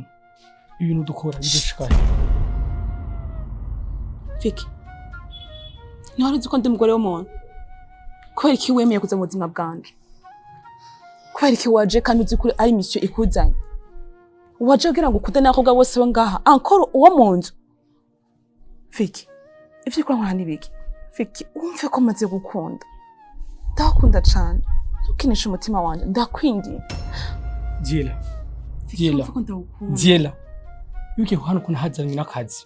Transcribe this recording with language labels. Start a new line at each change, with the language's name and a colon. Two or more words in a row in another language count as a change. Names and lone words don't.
Rundi: Ibintu dukora bidashikaye. Vicky, ntiwari uzi ko ndi umugore w'umuntu? Kubera iki wemeye kuza mu buzima bwanjye? Kubera iki waje kandi uzi ko ari mission ikuzanye? Waje kugira ngo ukude n'abakobwa bose bo ngaha, encore uwo mu nzu. Vicky, ivyo ukora nkora n'ibiki? Vicky, umve ko maze gukunda. Ndakunda cyane. Ntukinishe umutima wanje, ndakwingiye. Tiela, Tiela, yuke hano kuna hazanye n'akazi.